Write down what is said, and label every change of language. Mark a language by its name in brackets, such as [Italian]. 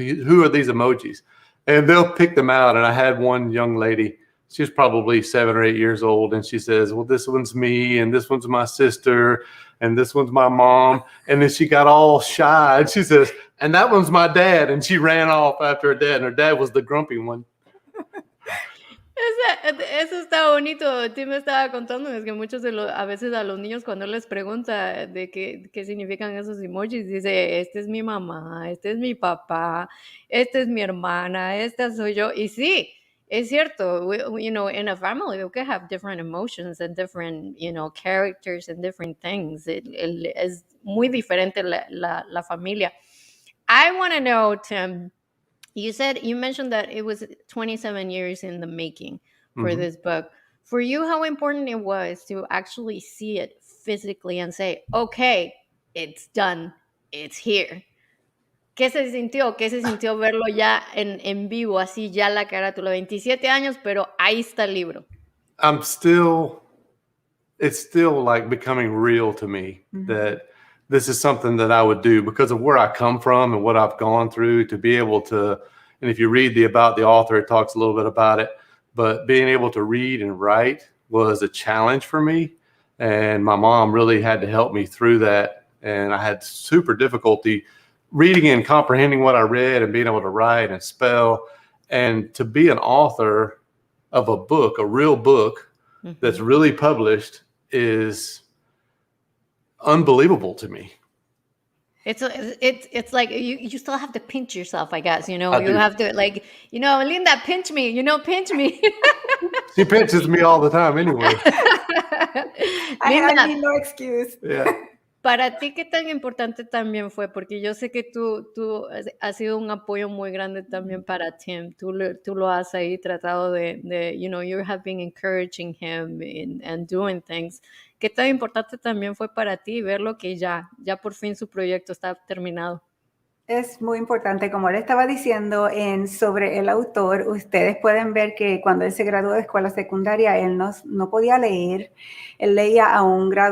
[English] Who are these emojis? And they'll pick them out. And I had one young lady, she was probably 7 or 8 years old. And she says, well, this one's me, and this one's my sister, and this one's my mom. And then she got all shy. And she says, and that one's my dad. And she ran off after her dad. And her dad was the grumpy one. [Spanish] Eso está bonito. Tim me estaba contando, es que a veces a los niños cuando les pregunta de qué significan esos emojis, dice, este es mi mamá, este es mi papá, este es mi hermana, esta soy yo. Y sí, es cierto, [English] you know, in a family we can have different emotions and different, you know, characters and different things. [Spanish] Es muy diferente la familia. [English] I want to know, Tim, you mentioned that it was 27 years in the making for this book. For you, how important it was to actually see it physically and say, okay, it's done, it's here. [Spanish] ¿Qué se sintió? ¿Qué se sintió verlo ya en vivo, así ya la carátula? 27 años, pero ahí está el libro. [English] I'm still it's still like becoming real to me that this is something that I would do because of where I come from and what I've gone through to be able to, and if you read about the author, it talks a little bit about it, but being able to read and write was a challenge for me. And my mom really had to help me through that. And I had super difficulty reading and comprehending what I read and being able to write and spell. And to be an author of a book, a real book that's really published is unbelievable to me. It's like you still have to pinch yourself, I guess, you I do. have to like, Linda, pinch me, pinch me. She pinches me all the time anyway. I need no excuse. Yeah. [Spanish] Para ti, ¿qué tan importante también fue? Porque yo sé que tú has sido un apoyo muy grande también para Tim. Tú lo has ahí tratado de [English] you have been encouraging him and doing things. [Spanish] ¿Qué tan importante también fue para ti verlo que ya por fin su proyecto está terminado? Es muy importante, como le estaba diciendo sobre el autor, ustedes pueden ver que cuando él se graduó de escuela secundaria, él no podía leer, él leía a un